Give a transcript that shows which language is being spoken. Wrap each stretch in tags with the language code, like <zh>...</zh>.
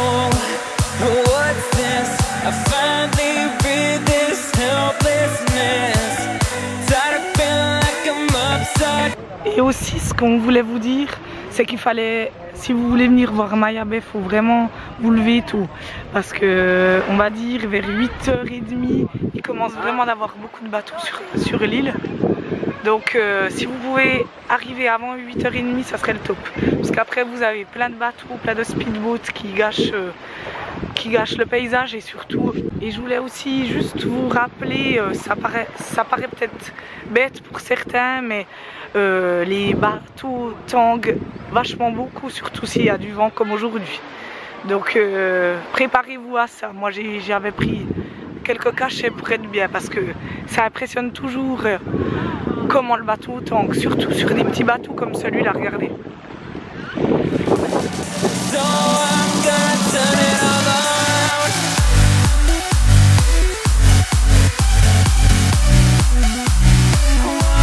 <en>What's this? I finally read this helplessness. Tired of feeling like I'm upside.</en> <fr>Et aussi ce qu'on voulait vous dire, c'est qu'il fallait, si vous voulez venir voir Maya Bay, il faut vraiment vous lever tôt. Parce que, on va dire, vers 8h30, il commence vraiment d'avoir beaucoup de bateaux sur l'île. Donc, si vous pouvez arriver avant 8h30, ça serait le top. Parce qu'après, vous avez plein de bateaux, plein de speedboats qui gâchent le paysage et surtout. Et je voulais aussi juste vous rappeler, ça paraît peut-être bête pour certains, mais les bateaux tanguent vachement beaucoup, surtout s'il y a du vent comme aujourd'hui. Donc préparez-vous à ça. Moi j'avais pris quelques cachets pour être bien parce que ça impressionne toujours comment le bateau tangue, surtout sur des petits bateaux comme celui-là, regardez.</fr> <en>So I'm gonna turn it all around.</en>